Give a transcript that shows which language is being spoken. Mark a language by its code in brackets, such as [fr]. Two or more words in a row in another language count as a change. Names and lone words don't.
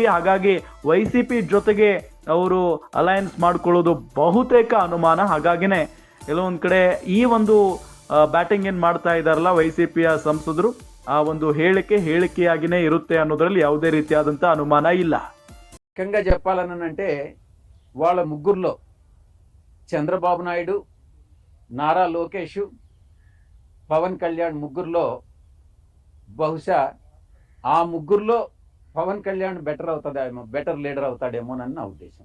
[kn] ಹಾಗಾಗಿ ವೈಸಿಪಿ ಜೊತೆಗೆ ಅವರು ಅಲಯನ್ಸ್ ಮಾಡ್ಕೊಳ್ಳೋದು ಬಹುತೇಕ ಅನುಮಾನ. ಹಾಗಾಗಿನೇ ಎಲ್ಲೊಂದ್ ಕಡೆ ಈ ಒಂದು ಬ್ಯಾಟಿಂಗ್ ಏನ್ ಮಾಡ್ತಾ ಇದಾರಲ್ಲ ವೈಸಿಪಿಯ ಸಂಸದರು, ಆ ಒಂದು ಹೇಳಿಕೆಯಾಗಿನೇ ಇರುತ್ತೆ ಅನ್ನೋದ್ರಲ್ಲಿ ಯಾವುದೇ ರೀತಿಯಾದಂತ ಅನುಮಾನ ಇಲ್ಲ. [te] కంగ చెప్పాలనంటే వాళ్ళ ముగ్గురులో చంద్రబాబు నాయుడు, నారా లోకేష్, పవన్ కళ్యాణ్ ముగ్గురులో బహుశా ఆ ముగ్గురులో పవన్ కళ్యాణ్ బెటర్ లీడర్ అవుతాడేమోనని నా ఉద్దేశం.